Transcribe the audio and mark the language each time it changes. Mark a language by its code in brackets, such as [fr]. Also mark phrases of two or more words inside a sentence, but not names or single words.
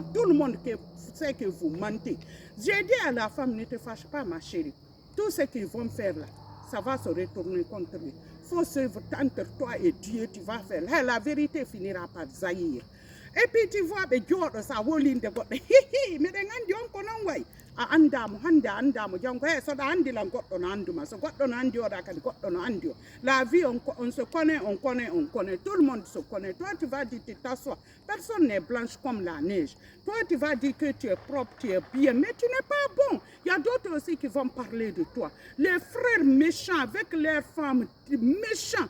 [fr] Tout le monde sait que vous mentez. J'ai dit à la femme, ne te fâche pas, ma chérie. Tout ce qu'ils vont faire là, ça va se retourner contre lui. Il faut suivre entre toi et Dieu, tu vas faire. Là, la vérité finira par jaillir. Et puis tu vois, mais Dieu, ça va l'inde. Mais on connaît. [ff] Andamu hande andamu jango so da andi la goddo na anduma so goddo na andi ora kadi goddo na andi [fr] la vie on se connaît tout le monde se connaît. Toi tu vas dire tu t'assois, personne n'est blanche comme la neige. Toi tu vas dire que tu es propre, tu es bien, mais tu n'es pas bon. Il y a d'autres aussi qui vont parler de toi, les frères méchants avec leurs femmes méchants.